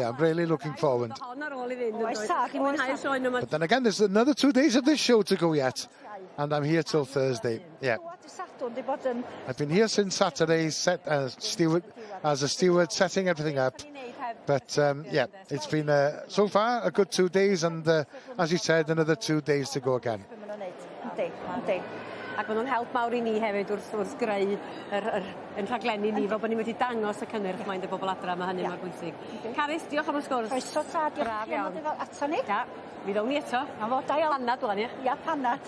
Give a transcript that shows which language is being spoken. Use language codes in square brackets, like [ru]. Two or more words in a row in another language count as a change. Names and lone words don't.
[en] I'm really looking forward. But then again, there's another 2 days of this show to go yet. And I'm here till Thursday. Yeah. I've been here since Saturday, as a steward, setting everything up. But yeah, it's been so far a good 2 days, and as you said, another 2 days to go again. [cy] Ac maen nhw'n help mawr I ni hefyd wrth greu yn rhaglenni ni, fel bod ni wedi dangos y cynnyrch mae'n y bobl adra, mae hynny mor bwysig. Caris, diolch am y sgwrs. Croeso ta, diolch am ddod ato ni. Ja, mi ddown ni eto. A fo, da iawn. Panad wan, ia? Ia, panad.